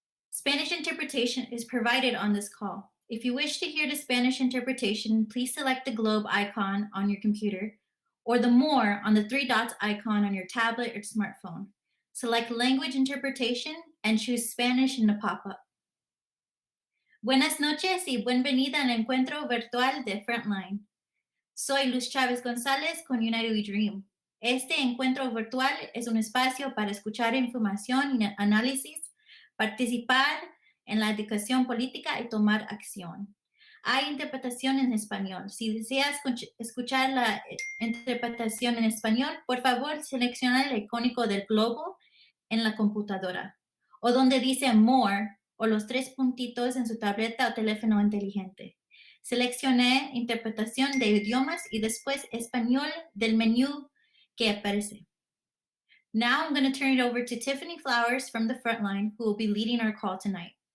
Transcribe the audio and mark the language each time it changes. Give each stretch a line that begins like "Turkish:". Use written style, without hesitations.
English: Spanish interpretation is provided on this call. If you wish to hear the Spanish interpretation, please select the globe icon on your computer or the more on the three dots icon on your tablet or smartphone. Select language interpretation and choose Spanish in the pop-up.
Spanish: Buenas noches y bienvenida al encuentro virtual de Frontline. Soy Luz Chavez González con United We Dream. Este encuentro virtual es un espacio para escuchar información y análisis, participar en la educación política y tomar acción. Hay interpretación en español. Si deseas escuchar la interpretación en español, por favor selecciona el icónico del globo en la computadora o donde dice More o los tres puntitos en su tableta o teléfono inteligente. Seleccioné interpretación de idiomas y después español del menú que aparece.
English: Now I'm going to turn it over to Tiffany Flowers from the Frontline, who will be leading our call tonight.